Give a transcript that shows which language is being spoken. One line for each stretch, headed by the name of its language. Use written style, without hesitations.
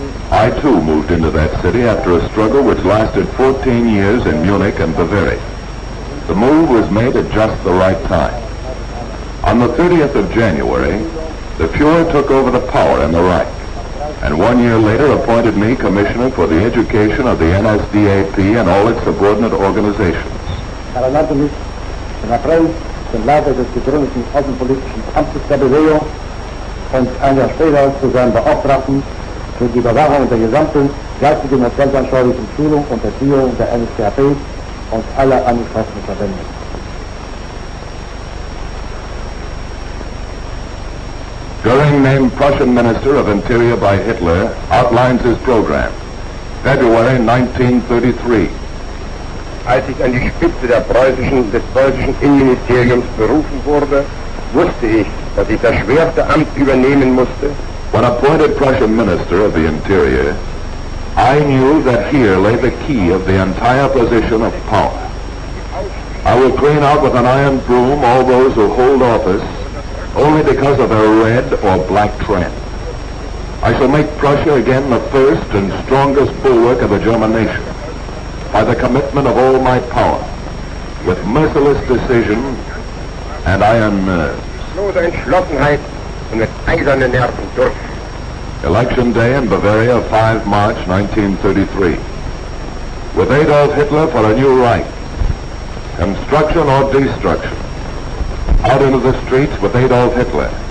English: I too moved into that city after a struggle which lasted 14 years in Munich and Bavaria. The move was made at just the right time. On the 30th of January, the Fuhrer took over the power in the Reich, and 1 year later appointed me Commissioner for the Education of the NSDAP and all its subordinate organizations.
German: Er ernannte mich im April zum Leiter des gegründeten außenpolitischen Amtes der Bewegung und ein Jahr später zu seinem Beauftragten für die Überwachung der gesamten geistigen und weltanschaulichen Schulung und Erziehung der NSDAP und aller angeschlossenen Verbände.
English: Goering, named Prussian Minister of Interior by Hitler, outlines his program. February 1933.
German: Als ich an die Spitze des preußischen Innenministeriums berufen wurde, wusste ich, dass ich das schwerste Amt übernehmen musste.
English: When appointed Prussian Minister of the Interior, I knew that here lay the key of the entire position of power. I will clean out with an iron broom all those who hold office only because of their red or black trend. I shall make Prussia again the first and strongest bulwark of the German nation by the commitment of all my power, with merciless decision and iron nerves.
German: Lose Entschlossenheit und mit eisernen Nerven durch.
English: Election day in Bavaria, 5 March 1933. With Adolf Hitler for a new Reich. Construction or destruction. Out into the streets with Adolf Hitler.